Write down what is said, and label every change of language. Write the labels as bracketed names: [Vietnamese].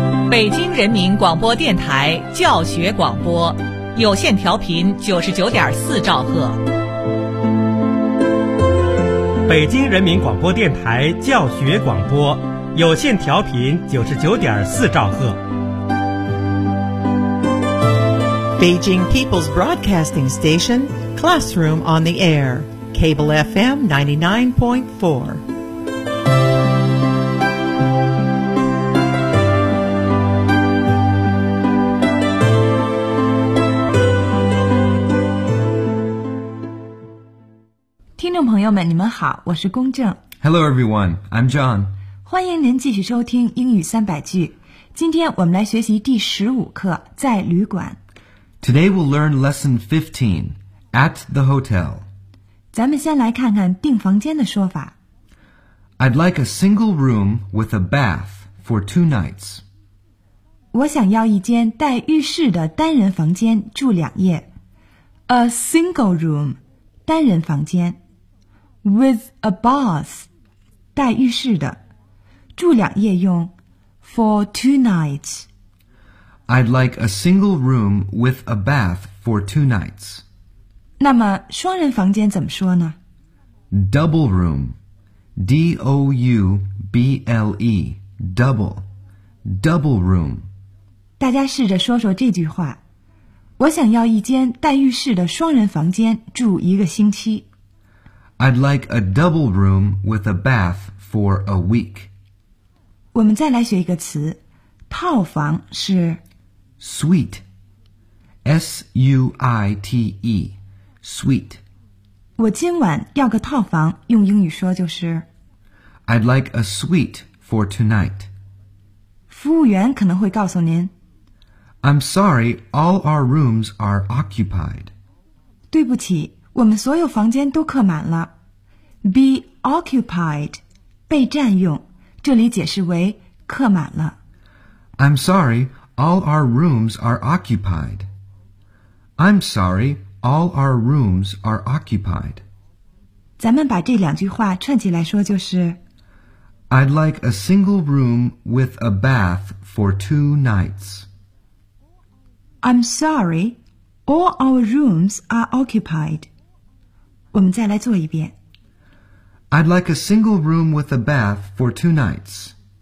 [Chinese] 北京人民广播电台教学广播，有线调频99.4兆赫。北京人民广播电台教学广播，有线调频99.4兆赫。 [English] Beijing People's Broadcasting Station, Classroom on the Air, Cable FM 99.4. [Chinese] Hello, 你们好，我是龚正。 [English] Hello, everyone. I'm John. [Chinese] 欢迎您继续收听英语三百句。今天我们来学习第十五课，在旅馆。 [English] Today we'll learn lesson 15, at the hotel. [Chinese] 咱们先来看看订房间的说法。 [English] I'd like a single room with a bath for two nights. [Chinese] 我想要一间带浴室的单人房间住两夜。 [English] A single room, [Chinese] 单人房间。 [English] With a bath, [Chinese] 带浴室的。住两夜用 [English] for two nights. I'd like a single room with a bath for two nights. [Chinese] 那么双人房间怎么说呢 [English] ?Double room, D-O-U-B-L-E, double, double room. [Chinese] 大家试着说说这句话。我想要一间带浴室的双人房间住一个星期。 [English] I'd like a double room with a bath for a week. [Chinese] 我们再来学一个词，套房是 [English] suite, S-U-I-T-E, suite. [Chinese] 我今晚要个套房，用英语说就是 [English] I'd like a suite for tonight. [Chinese] 服务员可能会告诉您 [English] I'm sorry, all our rooms are occupied. [Chinese] 对不起，我们所有房间都客满了。 [English] Be occupied, [Chinese] 被占用，这里解释为客满了。 [English] I'm sorry, all our rooms are occupied. I'm sorry, all our rooms are occupied. [Chinese] 咱们把这两句话串起来说就是 [English] I'd like a single room with a bath for two nights. I'm sorry, all our rooms are occupied. [Chinese] 我们再来做一遍。 [English] I'd like a single room with a bath for two nights.